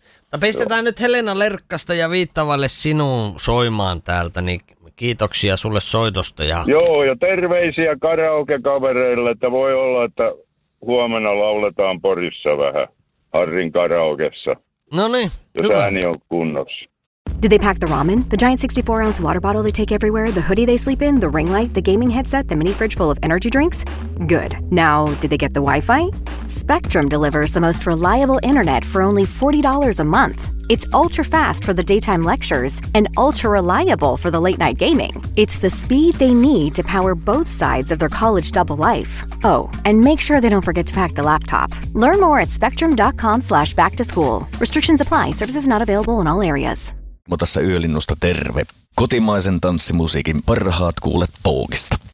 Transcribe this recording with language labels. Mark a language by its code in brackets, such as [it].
[fi] Tämä pistetään nyt Helena Lerkkasta ja Viittavalle sinun soimaan täältä, niin kiitoksia sulle soitosta. Joo, ja terveisiä karaoke-kavereille, että voi olla, että huomenna lauletaan Porissa vähän Harrin karaokessa. No niin, jos ääni on kunnossa. [en] Did they pack the ramen? The giant 64-ounce water bottle they take everywhere? The hoodie they sleep in? The ring light? The gaming headset? The mini fridge full of energy drinks? Good. Now, did they get the Wi-Fi? Spectrum delivers the most reliable internet for only $40 a month. It's ultra-fast for the daytime lectures and ultra-reliable for the late-night gaming. It's the speed they need to power both sides of their college double life. Oh, and make sure they don't forget to pack the laptop. Learn more at spectrum.com/backtoschool. Restrictions apply. Services not available in all areas. [fi] Jarkko tässä Yölinnusta, terve. Kotimaisen tanssimusiikin parhaat kuulet Pookista.